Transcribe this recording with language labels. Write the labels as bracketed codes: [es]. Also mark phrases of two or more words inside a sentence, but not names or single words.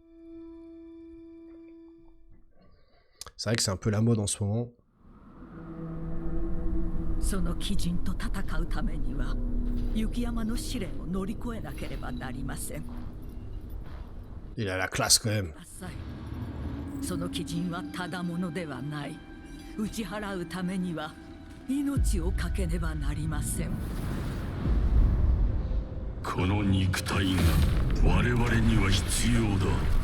[fr] C'est vrai que c'est un peu la mode en ce moment. Il a la classe quand même. [ja] その基準はただものではない。打ち払うためには命をかけねばなりません。この肉体が我々には必要だ。